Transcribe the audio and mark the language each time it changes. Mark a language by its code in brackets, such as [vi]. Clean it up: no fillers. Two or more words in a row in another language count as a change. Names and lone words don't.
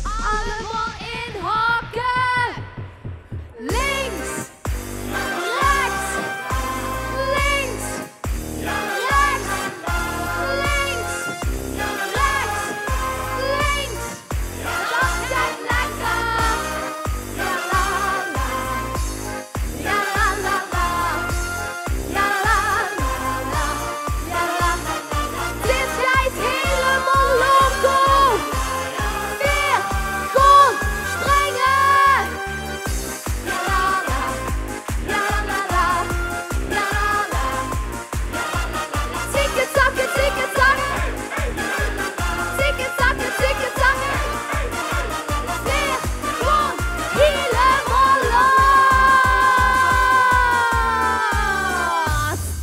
[nl] Allemaal inhakken. Links. Rechts. Links. Rechts. Links. Rechts. Links. Dat gaat lekker. Ja la la. Ja la la la. Ja la la la. Ja la la la. Dit gaat helemaal loco. Weer gewoon springen. Ja la la. Ja la la. Ja la la. Zieke zakken, zieke zakken. Zieke zakken, zieke zakken. Weer gewoon helemaal los.